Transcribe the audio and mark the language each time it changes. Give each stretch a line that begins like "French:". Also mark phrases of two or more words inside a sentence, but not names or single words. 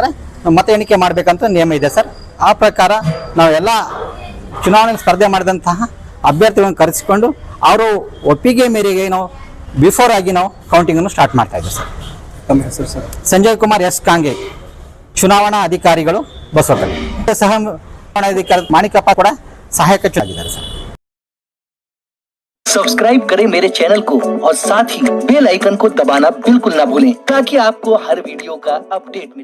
Kannada: ಅಂದರೆ ಮತ ಎಣಿಕೆ ಮಾಡಬೇಕಂತ ನಿಯಮ ಇದೆ ಸರ್। ಆ ಪ್ರಕಾರ ನಾವು ಎಲ್ಲ ಚುನಾವಣೆಗೆ ಸ್ಪರ್ಧೆ ಮಾಡಿದಂತಹ ಅಭ್ಯರ್ಥಿಗಳನ್ನು ಕರೆಸಿಕೊಂಡು ಅವರು ಒಪ್ಪಿಗೆ ಮೇರೆಗೆ ನಾವು ಬಿಫೋರ್ ಆಗಿ ನಾವು ಕೌಂಟಿಂಗನ್ನು ಸ್ಟಾರ್ಟ್ ಮಾಡ್ತಾ ಇದ್ದೀವಿ ಸರ್। ತಮ್ಮ ಹೆಸರು ಸರ್? ಸಂಜಯ್ ಕುಮಾರ್ ಎಸ್ ಕಾಂಗೆ, ಚುನಾವಣಾ ಅಧಿಕಾರಿಗಳು ಬಸವಕಲ್ಯಾಣ। ಸಹ ಚುನಾವಣಾ ಅಧಿಕಾರಿ ಮಾಣಿಕಪ್ಪ ಕೂಡ ಸಹಾಯಕ ಆಗಿದ್ದಾರೆ ಸರ್।
Hindi: सब्सक्राइब करें मेरे चैनल को और साथ ही बेल आइकन को दबाना बिल्कुल ना भूलें ताकि आपको हर वीडियो का अपडेट मिले।